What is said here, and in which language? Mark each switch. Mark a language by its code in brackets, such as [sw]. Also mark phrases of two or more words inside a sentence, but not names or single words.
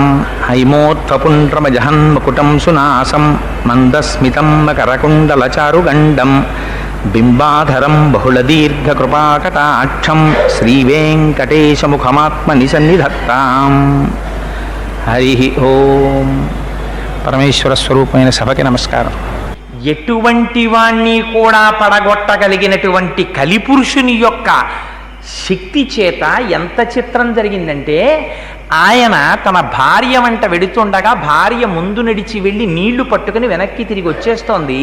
[sa] हैमोत्थपुण्ड्रमजहन्मकुटं सुनासं मन्दस्मितं मकरकुण्डलचारुगण्डं बिम्बाधरं बहुलदीर्घकृपाकटाक्षं श्रीवेङ्कटेशमुखमात्मनिसन्निधत्तां। हरिः ओम्। [te] పరమేశ్వర స్వరూపమైన సభకి నమస్కారం. ఎటువంటి వాణ్ణి కూడా పడగొట్టగలిగినటువంటి కలిపురుషుని యొక్క శక్తి చేత ఎంత చిత్రం జరిగిందంటే, ఆయన తన భార్య వెంట వెడుతుండగా భార్య ముందు నడిచి వెళ్ళి నీళ్లు పట్టుకుని వెనక్కి తిరిగి వచ్చేస్తోంది.